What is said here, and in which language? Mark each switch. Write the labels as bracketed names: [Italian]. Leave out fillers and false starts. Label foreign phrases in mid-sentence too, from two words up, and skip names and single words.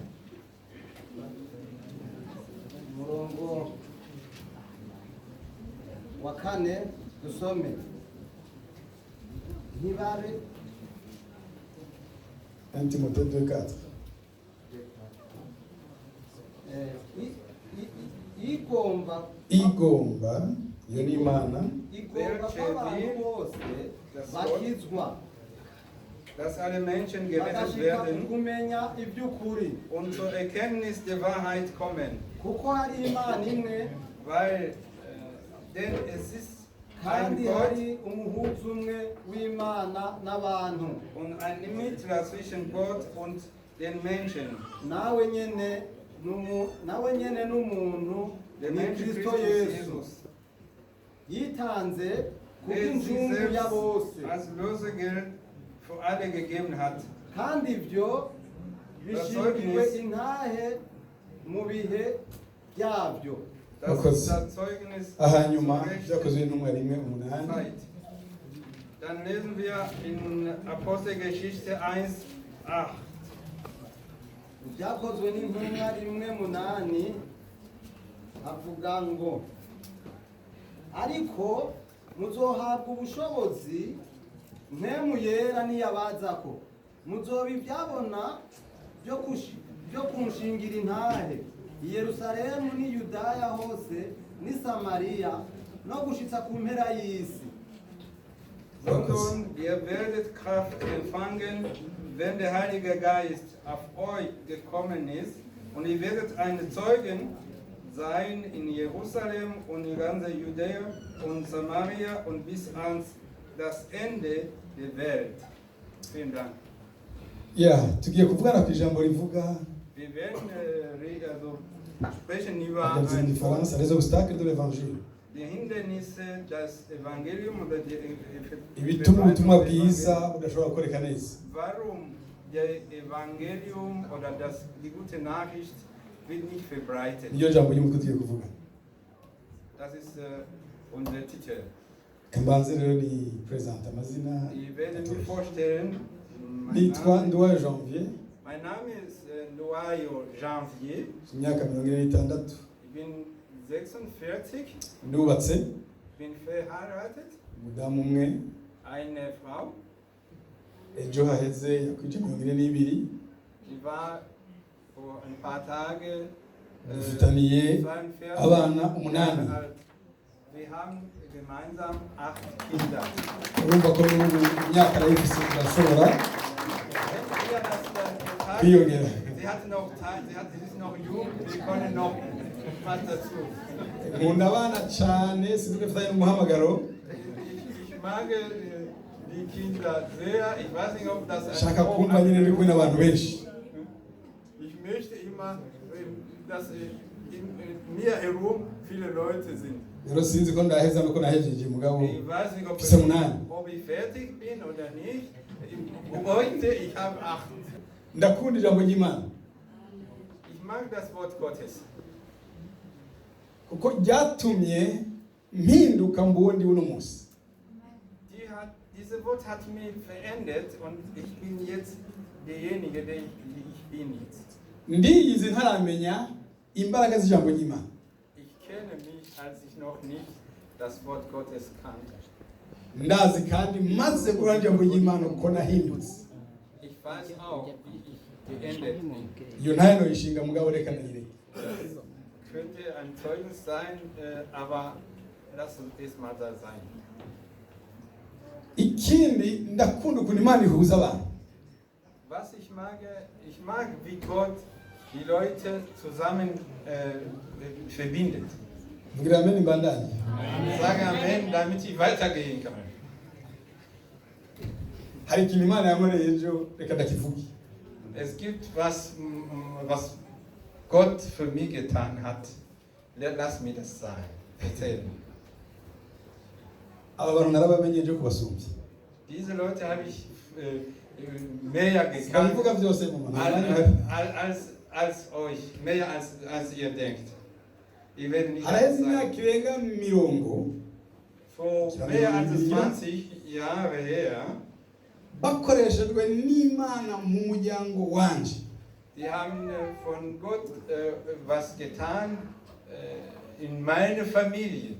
[Rundi] umurongo wa kane dusome ntibabe 1 Timoteyo 2:4 igomba iyo ni Imana igomba ko abantu bose bakizwa [German] Dass alle Menschen gerettet [Rundi] bagashika [German] werden [Rundi] kumenya iby'ukuri [German] und zur Erkenntnis der Wahrheit kommen. [Rundi] kuko hari Imana imwe [German] Weil, denn es ist ein [Rundi] kandi [German] Gott [Rundi] hari umuhuza umwe w'Imana n'abantu [German] und ein Mittler zwischen Gott und den Menschen. [Rundi] nawe nyene n'umuntu [German] Der [Rundi] ni [German] Mensch [Rundi] Kristo [German] Christus [Rundi] Yesu [German] Jesus. [Rundi] yitanze [German] Der sich [Rundi] kubw'injungu ya bose [German] selbst als Lösegeld für alle gegeben hat. [Rundi] kandi ibyo bishingiwe intahe mu bihe byabyo. [German] Das Markus. ist das Zeugnis [Rundi] ahanyuma [German] zur rechten [Rundi] byakozwe n'intumwa rimwe 8 [German] Zeit. Dann lesen wir in Apostelgeschichte 1,8. [Rundi] Byakozwe n'intumwa rimwe 8 avuga ngo ariko muzohabwa ubushobozi mpemu yera niyabazako muzoba ibyabona byo kunshingira intahe i Yerusalemu n'i Yudaya hose n'i Samariya no gushitsa ku mpera y'isi. [German] Sondern ihr werdet Kraft empfangen, wenn der Heilige Geist auf euch gekommen ist, und ihr werdet eine Zeugen sein in Jerusalem und in ganz Judäa und Samaria und bis ans das Ende der Welt. Vielen Dank. [Rundi] tugiye kuvugana ku ijambo rivuga [German] Wir werden sprechen über [Rundi] agazi mu gifaransa [French] les obstacles de l'évangile [German] die Hindernisse, das Evangelium oder [Rundi] ibituma ubutumwa bwiza budashobora gukoreka neza. [German] warum der Evangelium oder die gute Nachricht wird nicht verbreitet. [Rundi] Niyo jambo ry'umutwe tugiye kuvuga. [German] Das ist unser Titel. [Rundi] Kambanze rero ni present amazina. [German] Ich werde mich vorstellen. [Rundi] Nitwa Nduwayo Janvier. [German] Mein Name ist Nduwayo Janvier. [Rundi] Imyaka 46. [German] Ich bin 46. [Rundi] Ndubatse. [German] Ich bin verheiratet. [Rundi] Umudamu umwe. [German] Eine Frau. [Rundi] Ejo haheze yakwije 42. [German] Die war vor ein paar Tagen [Rundi] dufitaniye 42 abana [German] Jahre 8. alt. Wir haben gemeinsam 8 Kinder. [Rundi] urumva ko n'ubu imyaka arayifise irashobora [German] Wenn wir das dann [Rundi] kwiyongera. [German] sie ist noch jung, wir können noch was dazu. [Rundi] nkunda abana cyane sinzi ko mfitanye n'umuhamagaro [German] Ich mag die Kinder sehr. Ich weiß nicht, ob das [Rundi] nshaka kumva nyine ndi kumwe n'abantu benshi. [German] Ich möchte immer, dass in mir herum viele Leute sind. [Rundi] rero sinzi ko ndaheza nuko nahejeje mugabo [German] Ich weiß nicht, [Rundi] mfise 8. [German] ob ich fertig bin oder nicht. Heute, ich habe 8. [Rundi] ndakunda ijambo ry'Imana [German] Ich mag das Wort Gottes. [Rundi] kuko ryatumye mpinduka mbundi uno munsi. [German] Dieses Wort hat mich verändert und ich bin jetzt derjenige, der ich bin jetzt. [Rundi] ndiyizi ntaramenya imbaraga z'ijambo ry'Imana. [German] Ich kenne mich, als ich noch nicht das Wort Gottes kannte. [Rundi] ndazi kandi maze guhura n'ijambo ry'Imana uko nahindutse. [German] Ich weiß auch, wie ich geändert bin. [Rundi] iyo ntayo noyishinga mugabo reka nayireke. [German] Könnte ein Zeugnis sein, aber lass uns erstmal da sein. [Rundi] ikindi ndakunda ukuntu Imana ihuza abantu. [German] Was ich mag, wie Gott die Leute zusammen verbindet. [Rundi] vugira amen mbandanye. [German] Ich sage Amen, damit ich weitergehen kann. [Rundi] hari ikintu Imana yankoreye ejo reka ndakivuge. [German] Es gibt was Gott für mich getan hat. Lass mir das sagen. Erzählen. [Rundi] aba bantu narabamenye ejo kubasumbya. [German] Diese Leute habe ich mehr gekannt [Rundi] sinabivuga byose mu [German] als euch, mehr als ihr denkt. Ihr werdet nicht [Rundi] haraheze [German] alles sagen. [Rundi] imyaka irenga 10 [German] Vor mehr als 20 Jahre her, [Rundi] bakoreshejwe n'Imana mu muryango wanje. [German] die haben von Gott was getan in meine Familie.